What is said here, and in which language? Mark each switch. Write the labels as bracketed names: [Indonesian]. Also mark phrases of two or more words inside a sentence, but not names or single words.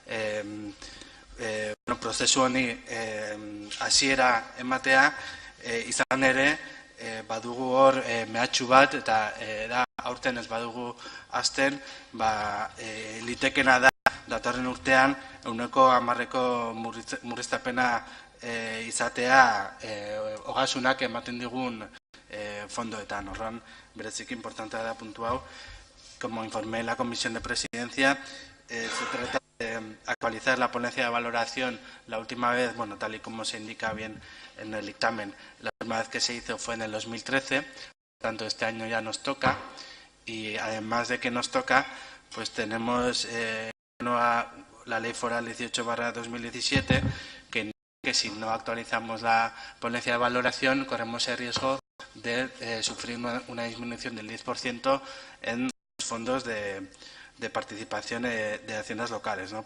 [Basque] prozesu honi hasiera ematea, izan ere, badugu hor mehatxu bat, eta aurten ez badugu hasten, litekena da datorren urtean 10% murriztapena izatea ogasunak ematen digun fondoetan. Horran, bereziki importantea da puntu hau. [Spanish] Como informé la Comisión de Presidencia, se trata de actualizar la ponencia de valoración. La última vez, tal y como se indica bien en el dictamen, la última vez que se hizo fue en el 2013, por tanto este año ya nos toca, y además de que nos toca, pues tenemos la Ley Foral 18/2017, que si no actualizamos la ponencia de valoración corremos el riesgo de sufrir una disminución del 10% en los fondos de participación de haciendas locales, ¿no?